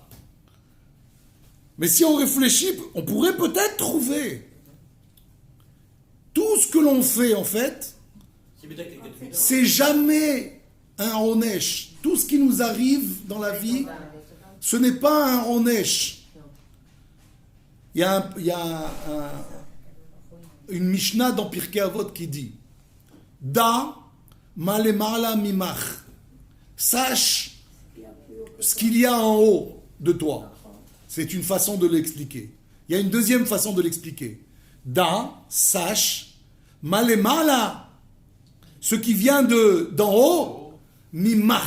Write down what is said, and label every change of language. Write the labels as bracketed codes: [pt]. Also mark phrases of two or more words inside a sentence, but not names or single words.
[fr] Mais si on réfléchit, on pourrait peut-être trouver tout ce que l'on fait, en fait, c'est bien quelqu'un de c'est jamais un onesh. Tout ce qui nous arrive dans la vie, ce n'est pas un onesh. Il y a une Mishnah dans Pirkei Avot qui dit [he] דע מה למעלה ממך. [fr] Sache ce qu'il y a en haut de toi. C'est une façon de l'expliquer. Il y a une deuxième façon de l'expliquer. Da, sache, malemala, ce qui vient d'en haut, mimach.